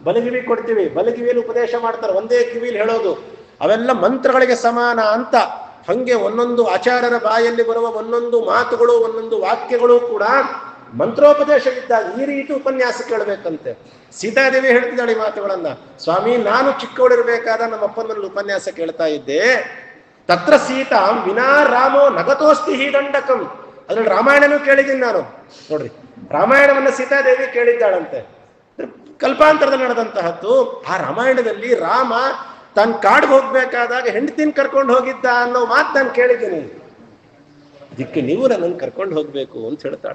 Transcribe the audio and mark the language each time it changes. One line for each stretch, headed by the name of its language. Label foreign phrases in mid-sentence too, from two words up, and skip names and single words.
Kannada: ಬಲಗಿವಿ ಕೊಡ್ತೀವಿ, ಬಲಗಿವಿಯಲ್ಲಿ ಉಪದೇಶ ಮಾಡ್ತಾರೆ, ಒಂದೇ ಕಿವಿಲಿ ಹೇಳೋದು, ಅವೆಲ್ಲ ಮಂತ್ರಗಳಿಗೆ ಸಮಾನ ಅಂತ. ಹಂಗೆ ಒಂದೊಂದು ಆಚಾರ್ಯರ ಬಾಯಲ್ಲಿ ಬರುವ ಒಂದೊಂದು ಮಾತುಗಳು, ಒಂದೊಂದು ವಾಕ್ಯಗಳು ಕೂಡ ಮಂತ್ರೋಪದೇಶವಿದ್ದಾಗ ಈ ರೀತಿ ಉಪನ್ಯಾಸ ಕೇಳಬೇಕಂತೆ. ಸೀತಾದೇವಿ ಹೇಳ್ತಿದ್ದಾಳೆ ಈ ಮಾತುಗಳನ್ನ. ಸ್ವಾಮಿ, ನಾನು ಚಿಕ್ಕವಳಿರ್ಬೇಕಾದ ನಮ್ಮ ಅಪ್ಪನಲ್ಲಿ ಉಪನ್ಯಾಸ ಕೇಳ್ತಾ ಇದ್ದೆ.
Sanskrit: ತತ್ರ ಸೀತಾ ವಿನಾ ರಾಮೋ ನಗತೋಸ್ತಿ ಹಿ ದಂಡಕಂ.
Kannada: ಅದ್ರಲ್ಲಿ ರಾಮಾಯಣನೂ ಕೇಳಿದ್ದೀನಿ ನಾನು. ನೋಡ್ರಿ, ರಾಮಾಯಣವನ್ನ ಸೀತಾದೇವಿ ಕೇಳಿದ್ದಾಳಂತೆ, ಕಲ್ಪಾಂತರದಲ್ಲಿ ನಡೆದಂತಹದ್ದು. ಆ ರಾಮಾಯಣದಲ್ಲಿ ರಾಮ ತನ್ನ ಕಾಡಿಗೆ ಹೋಗ್ಬೇಕಾದಾಗ ಹೆಂಡತಿನ ಕರ್ಕೊಂಡು ಹೋಗಿದ್ದ ಅನ್ನೋ ಮಾತು ನಾನು ಕೇಳಿದ್ದೀನಿ. ಅದಕ್ಕೆ ನೀವು ನನ್ನನ್ನು ಕರ್ಕೊಂಡು ಹೋಗ್ಬೇಕು ಅಂತ ಹೇಳ್ತಾಳ.